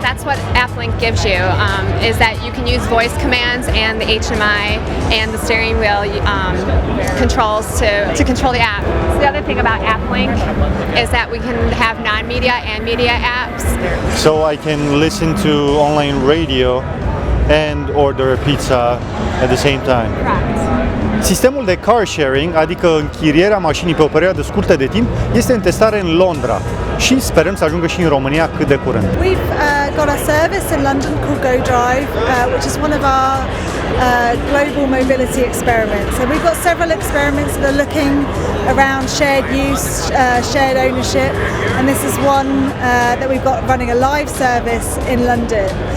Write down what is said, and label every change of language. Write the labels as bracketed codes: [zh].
[en] That's what AppLink gives you, is that you can use voice commands and the HMI and the steering wheel controls to control the app. So the other thing about AppLink is that we can have non-media and media apps. So I can listen to online radio and order a pizza at the same time. Correct. [ro] Sistemul de car sharing, adică închirierea mașinii pe o perioadă scurtă de timp, este în testare în Londra și sperăm să ajungă și în România cât de curând. [en] We've got a service in London called Go Drive, which is one of our global mobility experiments. So we've got several experiments that are looking around shared use, shared ownership, and this is one that we've got running a live service in London.